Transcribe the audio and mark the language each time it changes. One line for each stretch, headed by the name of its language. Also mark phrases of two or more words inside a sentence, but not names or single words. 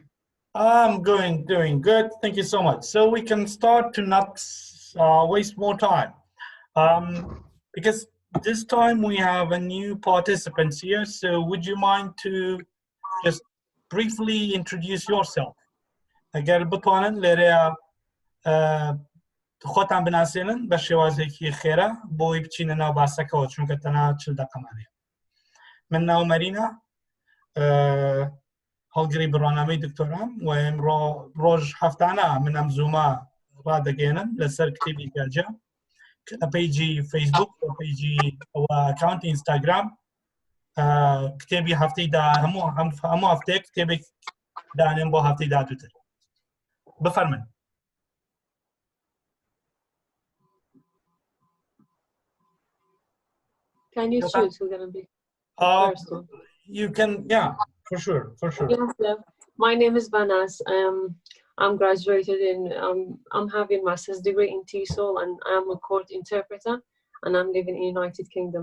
English: I'm doing good, thank you so much. So we can start to not waste more time. Because this time we have a new participants here, so would you mind to just briefly introduce yourself?
Central Kurdish: اگر بتوانن لێرەیە خۆتان بناسێنن بە شێوازێکی خێرا بۆی بچینە ناو باسەکەەوە چونکە تەنها 40 دقەمانێ. من ناو مەرینە هەڵگری بڕوانامەی دکتۆرام و ئەمڕۆ ڕۆژ هەفتانە من ئەم زوومە ڕادەگەێنم لەسەر کتێبی گەرجە کە پەیجی فەیسبوک و پەیجی ئەکاونتی ئینستاگرام کتێبی هەفتەیدا هەموو هەفتەیە کتێبێک دانێن بۆ هەفتەی داهاتووتر. بفرمایید.
English: Can you choose who's going to be first one? You can, yeah, for sure. Yeah. My name is Banas. I'm graduated in, I'm having master's degree in TESOL and I'm a court interpreter and I'm living in United Kingdom.